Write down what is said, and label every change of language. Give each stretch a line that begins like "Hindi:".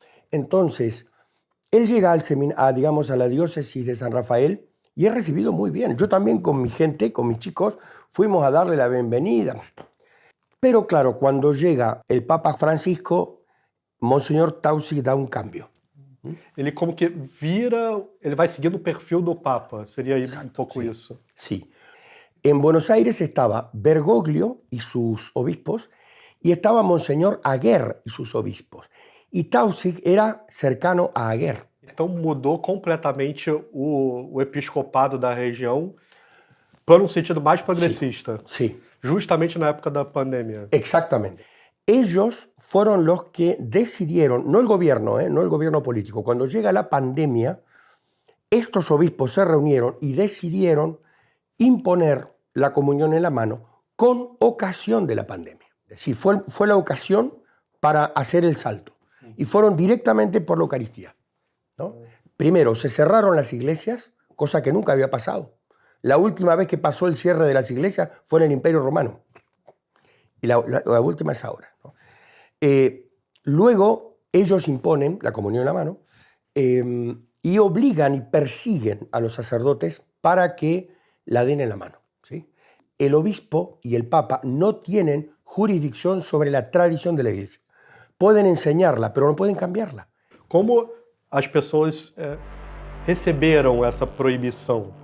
Spanish: Entonces, él llega digamos, a la diócesis de San Rafael y es recibido muy bien. Yo también con mi gente, con mis chicos, fuimos a darle la bienvenida. Pero claro, cuando llega el Papa Francisco, Monseñor Taussig da un cambio.
Portuguese: Ele como que vira, ele vai seguindo o perfil do Papa,
Spanish: seria un poco eso. Sí. En Buenos Aires estaba Bergoglio y sus obispos y estaba Monseñor Aguer y sus obispos. E Taussig era cercano a Aguer.
Portuguese: Então mudou completamente o episcopado da região para um sentido mais progressista.
Spanish: Sí.
Portuguese: Justamente na época da pandemia.
Spanish: Exactamente. Ellos fueron los que decidieron, no el gobierno político, cuando llega la pandemia, estos obispos se reunieron y decidieron imponer la comunión en la mano con ocasión de la pandemia. Es decir, fue la ocasión para hacer el salto. Y fueron directamente por la Eucaristía, ¿no? Primero, se cerraron las iglesias, cosa que nunca había pasado. La última vez que pasó el cierre de las iglesias fue en el Imperio Romano. Y la última es ahora, ¿no? Luego, ellos imponen la comunión en la mano y obligan y persiguen a los sacerdotes para que la den en la mano, ¿sí? El obispo y el papa no tienen jurisdicción sobre la tradición de la iglesia. Pueden enseñarla, pero no pueden cambiarla.
Portuguese: Como as pessoas receberam essa proibição?